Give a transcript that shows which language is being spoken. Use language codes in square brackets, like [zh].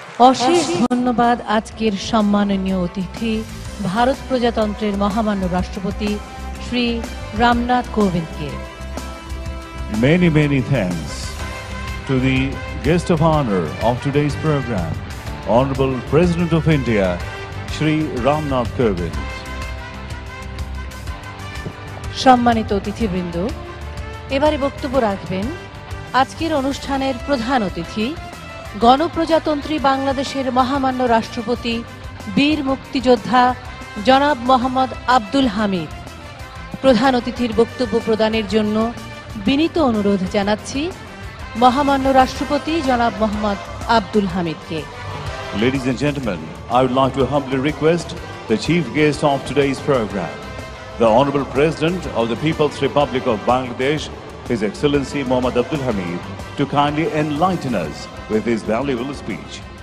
[bn] অশেষ ধন্যবাদ আজকের সম্মাননীয় অতিথি ভারত প্রজাতন্ত্রের মহামান্য রাষ্ট্রপতি Shri Ramnath কোবিন্দকে। [en] Many thanks to the guest of honor of today's program, Honorable President of India, Shri Ramnath Kovind. [bn] সম্মানিত অতিথিবৃন্দ, এবারে বক্তব্য রাখবেন আজকের অনুষ্ঠানের প্রধান অতিথি গণপ্রজাতন্ত্রী বাংলাদেশের মহামান্য রাষ্ট্রপতি বীর মুক্তিযোদ্ধা জনাব মোহাম্মদ আব্দুল হামিদ। প্রধান অতিথির বক্তব্য প্রদানের জন্য বিনীত অনুরোধ জানাচ্ছি মহামান্য রাষ্ট্রপতি জনাব Mohammad Abdul হামিদকে। [en] Ladies and gentlemen, I would like to humbly request the chief guest of today's program, the Honorable President of the People's Republic of Bangladesh, His Excellency Mohammad Abdul Hamid, to kindly enlighten us with his valuable speech.